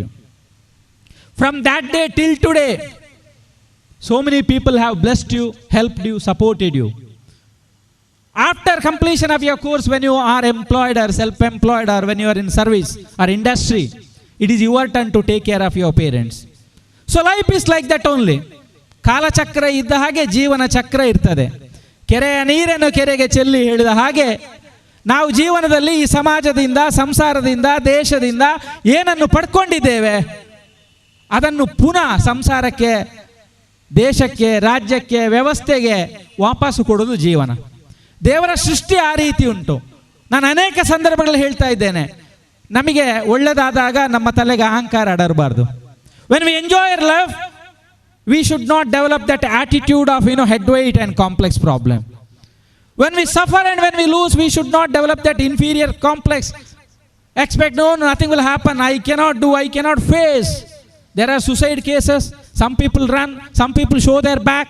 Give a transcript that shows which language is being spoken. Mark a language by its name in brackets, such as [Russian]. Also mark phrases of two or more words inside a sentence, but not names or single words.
[English] From that day till today, so many people have blessed you, helped you, supported you. After completion of your course, when you are employed or self-employed, or when you are in service or industry, it is your turn to take care of your parents. So life is like that only. [Kannada] ಕಾಲ ಚಕ್ರ ಇದ್ದ ಹಾಗೆ ಜೀವನ ಚಕ್ರ ಇರ್ತದೆ. ಕೆರೆಯ ನೀರನ್ನು ಕೆರೆಗೆ ಚೆಲ್ಲಿ ಹೇಳಿದ ಹಾಗೆ ನಾವು ಜೀವನದಲ್ಲಿ ಈ ಸಮಾಜದಿಂದ, ಸಂಸಾರದಿಂದ, ದೇಶದಿಂದ ಏನನ್ನು ಪಡ್ಕೊಂಡಿದ್ದೇವೆ ಅದನ್ನು ಪುನಃ ಸಂಸಾರಕ್ಕೆ, ದೇಶಕ್ಕೆ, ರಾಜ್ಯಕ್ಕೆ, ವ್ಯವಸ್ಥೆಗೆ ವಾಪಸ್ಸು ಕೊಡೋದು ಜೀವನ. ದೇವರ ಸೃಷ್ಟಿ ಆ ರೀತಿ ಉಂಟು. ನಾನು ಅನೇಕ ಸಂದರ್ಭಗಳಲ್ಲಿ ಹೇಳ್ತಾ ಇದ್ದೇನೆ, ನಮಗೆ ಒಳ್ಳೆಯದಾದಾಗ ನಮ್ಮ ತಲೆಗೆ ಅಹಂಕಾರ ಅಡರಬಾರ್ದು. [English] when we enjoy our life, we should not develop that attitude of, head weight and complex problem. When we suffer and when we lose, we should not develop that inferior complex. Expect, no, nothing will happen. I cannot do, I cannot face. There are suicide cases. Some people run, some people show their back.